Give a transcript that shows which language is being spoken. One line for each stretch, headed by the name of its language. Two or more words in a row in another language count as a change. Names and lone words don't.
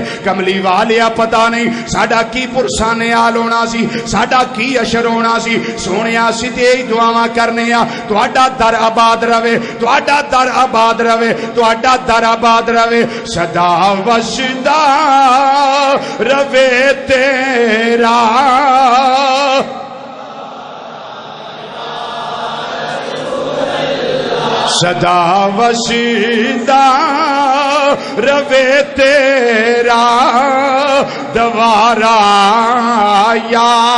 Punjabi: کملی والیا پتہ نہیں ساڈا کی پرسان حال ہونا سی، ساڈا کی اشر ہونا سی۔ سونیا سی تے دعاواں کرنے آ تہاڈا در آباد رہے، تہاڈا در آباد رہے، تہاڈا در آباد رہے، سدا وسدا رہے تیرا، سدا وسدا رہے تیرا دوارا یا،